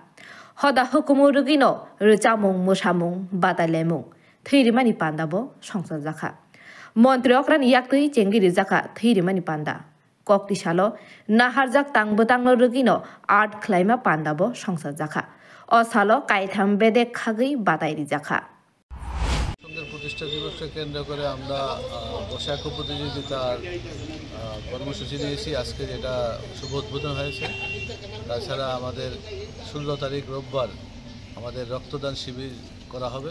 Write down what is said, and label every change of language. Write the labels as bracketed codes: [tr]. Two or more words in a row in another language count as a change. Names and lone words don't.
[trp] Hoda Hokumurugino, Ruchamung Mushamung, Batalemung, Thirimani Pandabo, Shongsa Zaka. Montreokran Yaktui, Chengiri Zaka, Thirimani Panda. Kokti Shalo, Naharzak Tangbotang Rugino, Art Clima Pandabo, Shongsa Zaka. Osalo, Kaitam Bede Kagi, Batai Zaka. [bn] প্রতিষ্ঠা দিবসকে কেন্দ্র করে আমরা বৈশাখী প্রতিযোগিতার কর্মসূচি নিয়েছি আজকে যেটা শুভ উদ্বোধন হয়েছে। তাছাড়া আমাদের 16 তারিখ রোববার আমাদের রক্তদান শিবির করা হবে।